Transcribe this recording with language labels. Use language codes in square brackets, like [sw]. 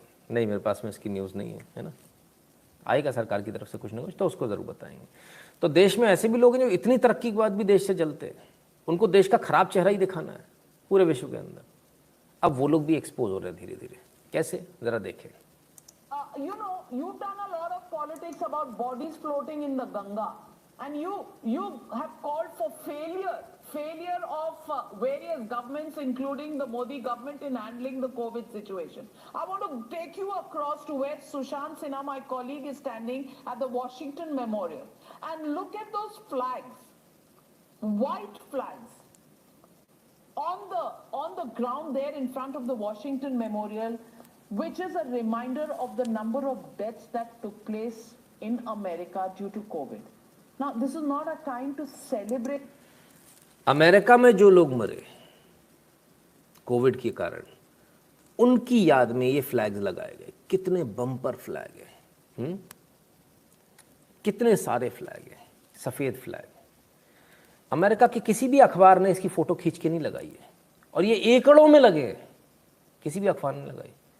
[hi] नहीं, मेरे पास में इसकी न्यूज़ नहीं है ना। आएगा सरकार की तरफ से कुछ ना कुछ तो उसको ज़रूर बताएंगे। तो देश में ऐसे भी लोग हैं जो इतनी तरक्की के बाद भी देश से जलते हैं, उनको देश का खराब चेहरा ही दिखाना है पूरे विश्व के अंदर। अब वो लोग भी एक्सपोज हो रहे हैं धीरे धीरे। कैसे, ज़रा देखें। [en] You know, you've done a lot of politics about bodies floating in the Ganga, and you have called for failure of various governments, including the Modi government, in handling the COVID situation. I want to take you across to where Sushant Sinha, my colleague, is standing at the Washington Memorial, and look at those flags, white flags, on the ground there in front of the Washington Memorial, which is a reminder of the number of deaths that took place in America due to COVID. Now, this is not a time to celebrate. [hi] America में जो लोग मरे Covid के कारण, उनकी याद में ये फ्लैग्स लगाए गए। कितने बम्पर फ्लैग हैं, कितने सारे फ्लैग हैं, सफ़ेद फ्लैग। अमेरिका के किसी भी अखबार ने इसकी फ़ोटो खींच के नहीं लगाई है, और ये एकड़ों में लगे हैं, किसी भी अखबार ने लगाई।